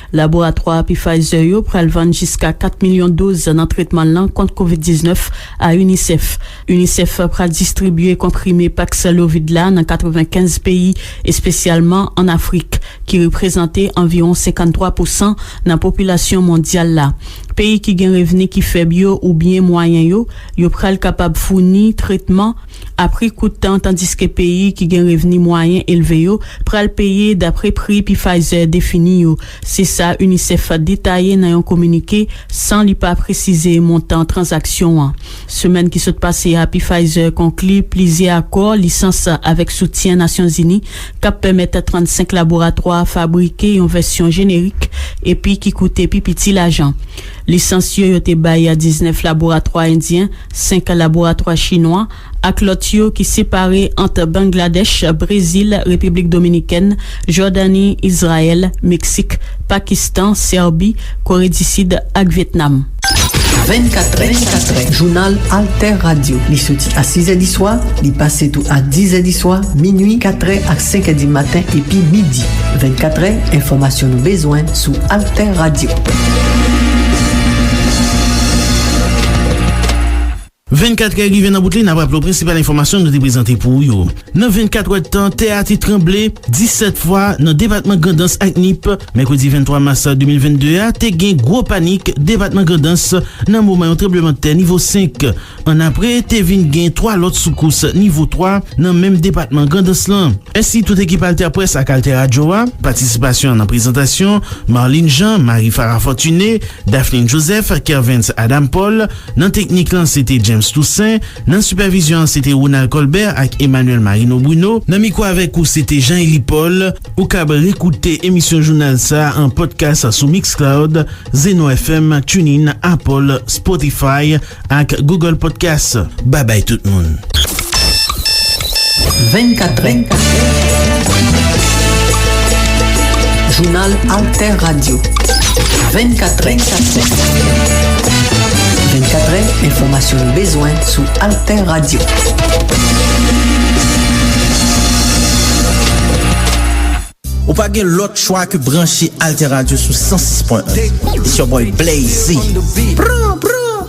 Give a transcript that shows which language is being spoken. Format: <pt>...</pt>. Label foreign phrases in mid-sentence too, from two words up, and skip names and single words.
<ht>Laboratoire pi Pfizer yo pral vant jiska 4 milyon doz nan tritman lan kont COVID-19 a UNICEF. UNICEF pral distribuye komprime Paxlovid la nan 95 peyi, espesyalman an Afrik, ki represente environ 53% nan populasyon mondial la. Peyi ki gen reveni ki feb yo ou bien moyen yo pral kapab founi tretman apri koutan, tandis ke peyi ki gen reveni moyen elve yo pral peye dapre pri pi Pfizer defini yo. Se sa UNICEF detaye nan yon komunike san li pa precize montan transaksyon an. Semen ki sot pase a pi Pfizer konkli plizi akor lisans avek soutien Nasyons Uni kap permette 35 laboratoire fabrike yon versyon jenerik epi ki koute pi piti l'ajan. Lisansyo yo te baye a 19 laboratoire indien, 5 laboratoire chinois, ak lot yo ki separe entre Bangladesh, Brésil, République Dominicaine, Jordanie, Israël, Mexique, Pakistan, Serbie, Corée du Sud ak Vietnam. 24è, jounal Alter Radio. Li soti a 6è di soir, li pase tou a 10è di soir, minuit, 4è ak 5è di matin, epi midi. 24è, informasyon nou bezwen sou Alter Radio. 24 rive nan boutli nan wap lo prinsipal informasyon nou te prezante pou yo. Nan 24 wè tan, teati tremble 17 fwa nan departement Grandens ak Nip. Mekwedi 23 mars 2022 a, te gen gwo panik departement Grandens nan mouman yon tremblement de terre nivou 5. An apre, te vin gen 3 lot soukous nivou 3 nan menm departement Grandens lan. Ensi, tout ekip Alter Press ak Alter Radio a, participasyon nan prezentasyon, Marlene Jean, Marie Farah Fortuné, Daphne Joseph, Kervens Adam Paul, nan teknik lan sete James Toussaint, nan supervision c'était Ronald Colbert ak Emmanuel Marino Bruno, nan miko avek ou c'était Jean-Élie Paul. Ou kab rekoute emisyon journal sa en podcast sou Mixcloud, Zeno FM, TuneIn, Apple, Spotify ak Google Podcast. Bye bye tout moun. 24è Journal Alter Radio. 24è 24è, informasyon nou bezwen sou Alter Radio. Ou pa gen lot chwa ke branche Alter Radio sou 106.1.</ht> <en>It's your boy Blazy.</en> <ht>Pran, pran.</ht>